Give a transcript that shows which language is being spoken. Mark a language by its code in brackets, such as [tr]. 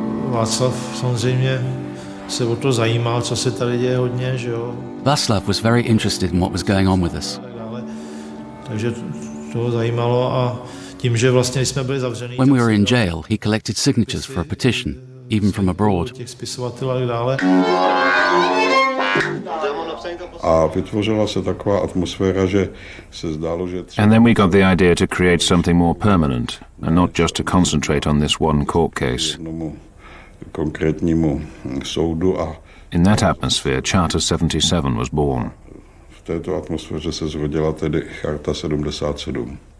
[cs] Václav samozřejmě se o to zajímal, co se tady děje hodně, že jo. [en] Václav was very interested in what was going on with us. [cs] Takže to zajímalo a tím, že vlastně jsme byli zavření. [en] When we were in jail, he collected signatures for a petition, even from abroad. [cs] Těch spisovatelů a tak dále. A vytvořila se taková atmosféra, že se zdálo, že [en] And then we got the idea to create something more permanent and not just to concentrate on this one court case. [cs] Konkrétnímu soudu a [en] in that atmosphere, Charter 77 was born. [cs] V této atmosféře se zrodila tedy Charta 77.